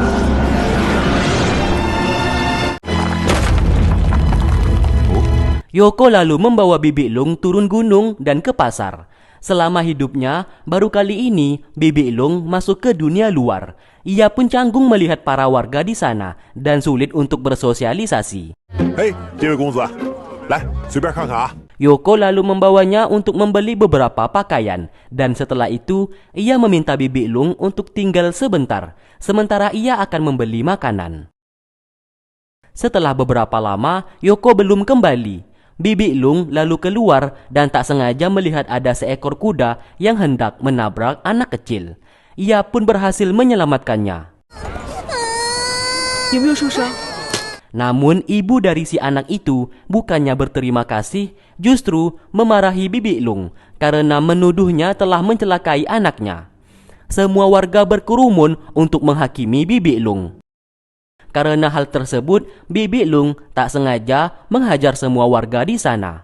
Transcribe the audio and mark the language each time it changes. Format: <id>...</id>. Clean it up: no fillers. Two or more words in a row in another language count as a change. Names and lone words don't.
<id>Yoko lalu membawa Bibi Lung turun gunung dan ke pasar. Selama hidupnya, baru kali ini Bibi Lung masuk ke dunia luar. Ia pun canggung melihat para warga di sana dan sulit untuk bersosialisasi.</id> <zh>哎，这位公子，来随便看看啊。</zh> <id>Yoko lalu membawanya untuk membeli beberapa pakaian dan setelah itu ia meminta Bibi Lung untuk tinggal sebentar sementara ia akan membeli makanan. Setelah beberapa lama, Yoko belum kembali. Bibi Lung lalu keluar dan tak sengaja melihat ada seekor kuda yang hendak menabrak anak kecil. Ia pun berhasil menyelamatkannya.</id> <zh>有没有受伤？</zh> <id>Namun ibu dari si anak itu bukannya berterima kasih, justru memarahi Bibi Lung karena menuduhnya telah mencelakai anaknya. Semua warga berkerumun untuk menghakimi Bibi Lung. Karena hal tersebut, Bibi Lung tak sengaja menghajar semua warga di sana.</id>